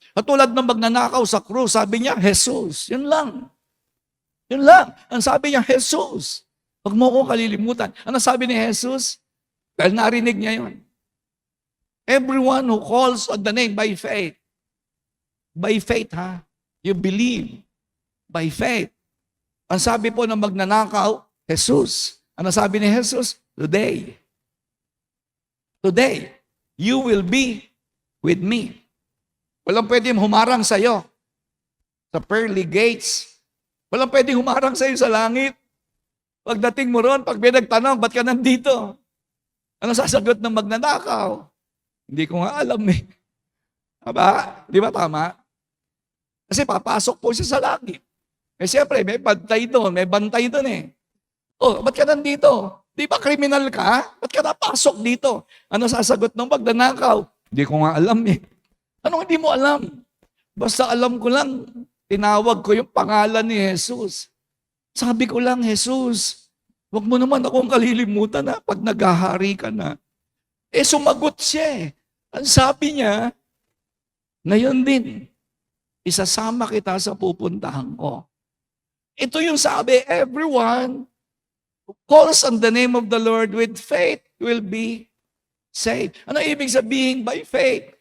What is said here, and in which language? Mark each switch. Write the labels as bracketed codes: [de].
[tl] At tulad ng magnanakaw sa krus, sabi niya, Jesus. Yun lang. Yun lang. Ang sabi niya, Jesus. Huwag mo akong kalilimutan. Ano sabi ni Jesus? Dahil narinig niya yun. [en] Everyone who calls on the name by faith. By faith, you believe. By faith. [tl] Ang sabi po ng magnanakaw, Jesus. Ano sabi ni Jesus? [en] Today, you will be with me. [tl] Walang pwedeng humarang sa'yo sa pearly gates. Walang pwedeng humarang sa'yo sa langit. Pagdating mo ron, pag may nagtanong, ba't ka nandito? Ano sasagot ng magnanakaw? Hindi ko nga alam eh. Aba, di ba tama? Kasi papasok po siya sa langit. Eh siyempre, may bantay doon eh. Oh, ba't ka nandito? Di ba kriminal ka? Ba't ka napasok dito? Ano sasagot ng magnanakaw? Hindi ko nga alam eh. Anong hindi mo alam? Basta alam ko lang, tinawag ko yung pangalan ni Jesus. Sabi ko lang, Jesus, wag mo naman akong kalilimutan pag naghahari ka na. Eh sumagot siya eh. Ang sabi niya, ngayon din, isasama kita sa pupuntahan ko. Ito yung sabi, [en] everyone who calls on the name of the Lord with faith will be saved. [tl] Ano ibig sabihin [en] by faith?